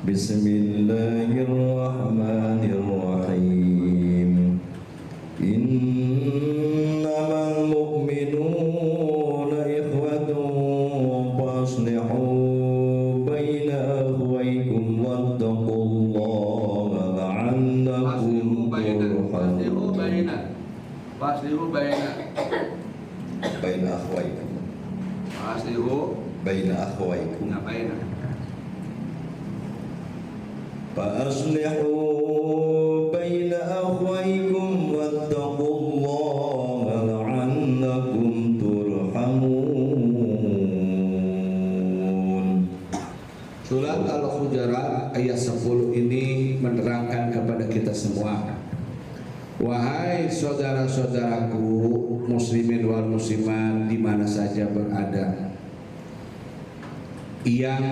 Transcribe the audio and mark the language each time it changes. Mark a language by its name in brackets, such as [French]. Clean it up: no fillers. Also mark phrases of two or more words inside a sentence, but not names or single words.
[Arabic] بسم الله الرحمن الرحيم. إنما المؤمنون إخوة فأصلحوا بين أخويكم واتقوا الله لعلكم ترحمون. فأصلحوا بين بين أخويكم. Faslihu بين أخويكم. baina فأصلحوا بين أخويكم واتقوا الله لعلكم ترحمون. [Indonesian] Surat Al-Hujarat ayat 10 ini menerangkan kepada kita semua, wahai saudara-saudaraku [Arabic] المسلمين والمسلمات [Indonesian] di mana saja berada, yang